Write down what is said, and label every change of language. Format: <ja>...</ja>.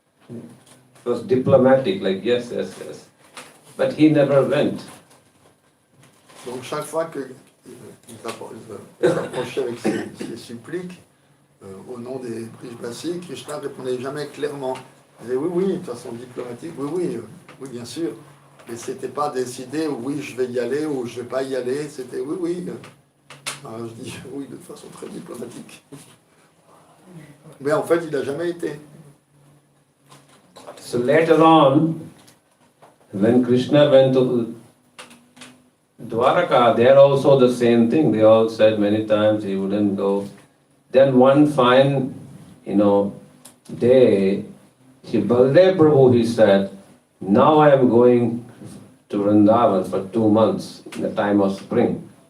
<en>It was diplomatic, like yes. But he never went.</en> <fr>Donc chaque fois qu'il s'approchait avec ses suppliques au nom des Prishvasi, Krishna ne répondait jamais clairement. Il disait oui, de façon diplomatique, oui, bien sûr. Mais ce n'était pas décidé, oui, je vais y aller ou je ne vais pas y aller. C'était oui. Alors, je dis oui de façon très diplomatique. Mais en fait, il n'a jamais été.</fr> <en>So later on, when Krishna went to Dwaraka, there also the same thing. They all said many times he wouldn't go. Then one fine, day, Shri Baldev Prabhu, he said, now I am going to Vrindavan for 2 months in the time of spring.</en>